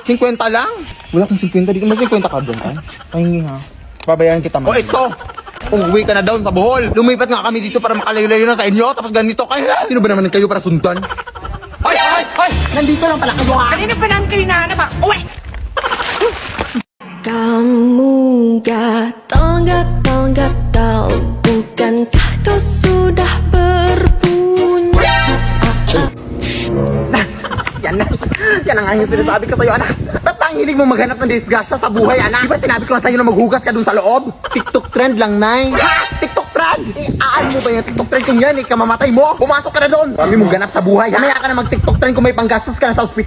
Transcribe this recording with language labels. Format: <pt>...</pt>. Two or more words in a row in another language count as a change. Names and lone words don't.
<tl>50 lang. Wala kang 50, di ka may 50 ka doon ay? Pahingi ha. Babayaran kita O ito. Umuwi ka na doon sa Bohol. Lumipat nga kami dito para makalayo-layo na sa inyo. Tapos ganito kayo. Sino ba naman kayo para sundan? Hoy, hoy, hoy. Nandito lang pala kayo, ha? Kanina pa namin kayo nahanap ha. Uwi!</tl> <ms>Kamu gatal-gatal, bukankah kau sudah berpunya?</ms> <tl>Yan na. Yan ang yung sinasabi ko sa'yo, anak. Ba't ba ang hilig mo maghanap ng disgrasya sa buhay, anak? Di ba sinabi ko na sa'yo na maghugas ka dun sa loob? TikTok trend lang, Nay. Ha? TikTok trend? Aan mo ba yung TikTok trend kung yan, kamamatay mo? Pumasok ka na doon. Kami mong ganap sa buhay, ha? Mamaya ka na mag-TikTok trend kung may panggastos ka na sa ospital.</tl>